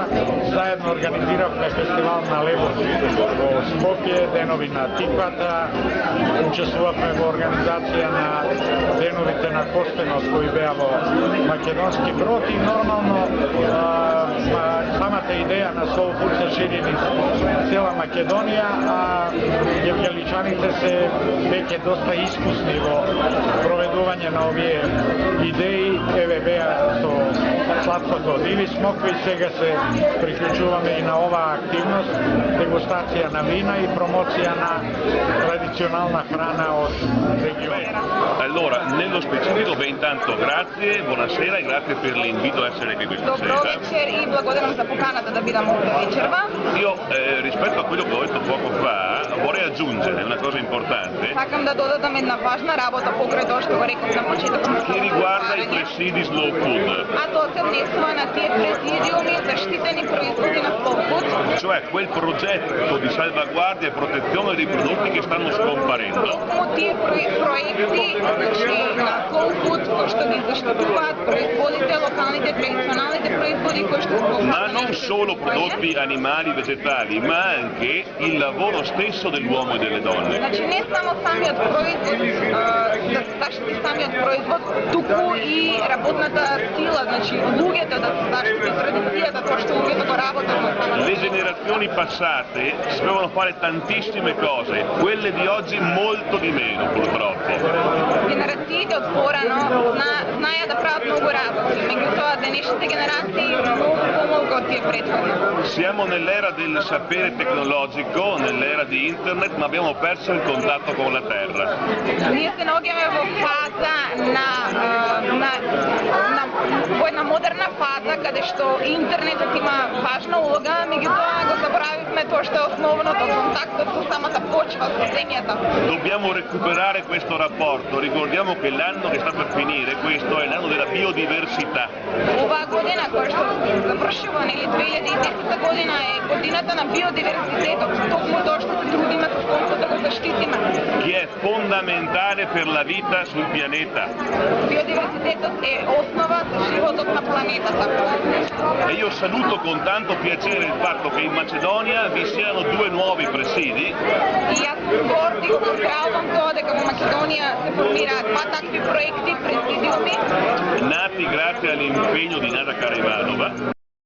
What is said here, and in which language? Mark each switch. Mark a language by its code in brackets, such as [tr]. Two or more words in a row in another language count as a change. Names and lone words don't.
[mk] Заедно организиравме фестивал на лебо во Скопје, денови на тиквата, учествувавме во организација на деновите на костенот кои беа во Македонски Брод и нормално самата идеја на Slow Food се шири низ цела Македонија, а гевгеличаните се веќе доста искусни во проведување на овие идеи. Еве беа со сладкото од диви смокви, сега се приклучуваме и на оваа активност, дегустација на вина и промоција на традиционална храна од регионот. [it] Allora, nello specifico, beh, intanto grazie, buonasera e grazie per l'invito a essere qui questa sera. [mk] Добро вечер и благодарам за поканата да бидам овде вечерва. [it] Io rispetto a quello che ho detto poco fa, vorrei aggiungere una cosa importante. [mk] Сакам да додадам една важна работа покрај тоа што го реков на почетокот. [it] Che riguarda i presidi Slow Food. [mk] А тоа се се внесува на тие президиуми заштитени производи на Колкут. [it] cioè quel progetto di salvaguardia e protezione dei prodotti che stanno scomparendo. [mk] Токму тие проекти, значи на Колкут, кои што ги заштитуваат производите, локалните, традиционалните производи кои што [it] Ma non solo prodotti animali, vegetali, ma anche il lavoro stesso dell'uomo e delle donne. [mk] Значи не само самиот производ, да се заштити самиот производ, туку и работната сила, значи луѓето да се заштити традицијата, тоа што луѓето го работат на самата. [it] Le generazioni passate sapevano fare tantissime cose, quelle di oggi molto di meno purtroppo. [mk] Генерациите од порано знаеа да прават многу работи, меѓутоа денешните генерации многу помалку од тие претходни. [it] Siamo nell'era del sapere tecnologico, nell'era di internet, ma abbiamo perso il contatto con la terra. [mk] Ние се наоѓаме во фаза во една модерна фаза каде што интернетот има важна улога, меѓутоа го заборавивме тоа што е основното, контактот со самата почва, со земјата. [it] Dobbiamo recuperare questo rapporto, ricordiamo che l'anno che sta per finire, questo è l'anno della biodiversità. [mk] Оваа година која што завршува, нели 2010 година е годината на биодиверзитетот, токму тоа што се трудиме со колку да го заштитиме. [it] Che è fondamentale per la vita sul pianeta. [mk] Биодиверзитетот е основа за животот на планетата. [it] E io saluto con tanto piacere il fatto che in Macedonia vi siano due nuovi presidi. [mk] И јас горд и поздравувам тоа дека во Македонија се формираат два такви проекти, президиуми, [it] Nati grazie all'impegno di Nada Karavanova.